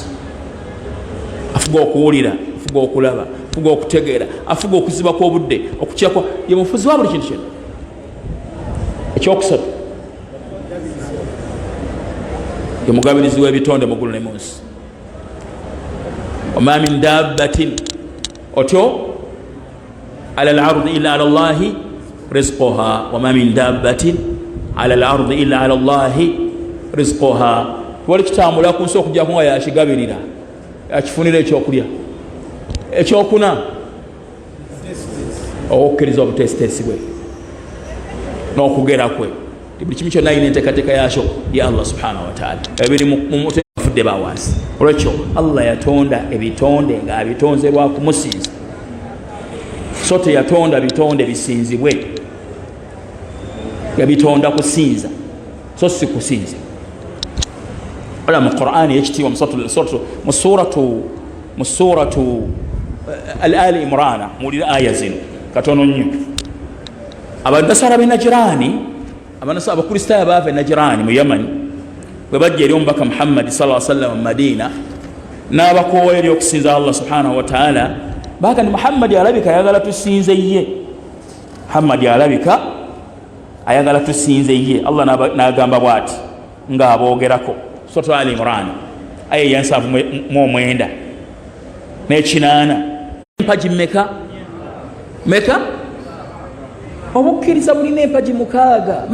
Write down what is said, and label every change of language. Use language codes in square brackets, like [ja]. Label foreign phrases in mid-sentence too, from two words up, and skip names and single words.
[lg] Afuga okuwulira, afuga okulaba, afuga okutegeera, afuga okuziba kw'obudde, okukyakwa, ye mufuzi wa buli kintu kyonna. Ekyokusatu, ye mugabirizi w'ebitonde mu ggulu ne mu nsi. [ar] وما من دابة otyo على الأرض إلا على الله رزقها. وما من دابة على الأرض إلا على الله رزقها. [lg] Wali kitambula ku nsi okujjako nga yakigabirira, yakifunira ekyokulya. Ekyokuna, okukkiriza obuteesiteesi bwe n'okugera kwe. Buli kimu kyonna alina enteekateeka yakyo ya Allah [ar] سبحانه وتعالى. [lg] Ebiri mu mutwe bafudde bawansi. Olwekyo Allah yatonda ebitonde ng'abitonze lwa kumusinza, so teyatonda bitonde bisinzibwe, yabitonda kusinza, so si kusinza. Ola mu Qur'ani ekitiibwa mu suratu mu suratu al-ali imrana mulira aya zino katono nnyo. Abannasara b'e Najirani, abakristaayo baava e Najirani mu Yamani bwe bajja eri omubaka Muhammadi [ar] صلى الله عليه وسلم [lg] mu Madiina n'abakoowa eri okusinza Allah [ar] سبحانه وتعالى, [lg] baka ni Muhammadi alabika ayagala tusinze ye, Muhammadi alabika ayagala tusinze ye. Allah n'agamba bw'ati ng'aboogerako suratu Ali Imran aya ya 7 n'ekinaana. Empaji meka obukkiriza bulina empaji 6.